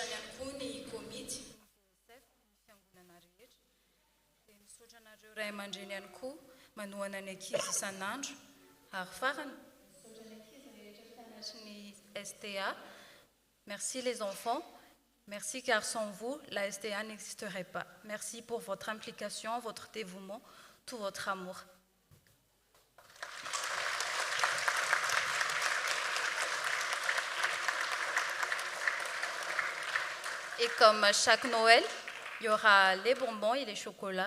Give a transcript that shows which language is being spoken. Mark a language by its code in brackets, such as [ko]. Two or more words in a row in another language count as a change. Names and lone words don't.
[mg] ny ihany koa ny komity ny fiangonana rehetra dia misaotra anareo ray aman-dreny ihany koa manohana ny ankizy isan'andro ary farany misaotra ny ankizy rehetra mpianatry ny STA. [fr] Merci les enfants, merci car sans vous la STA n'existerait pas. Merci pour votre implication, votre dévouement, tout votre amour. Et comme chaque Noël, il y aura les bonbons et les chocolats.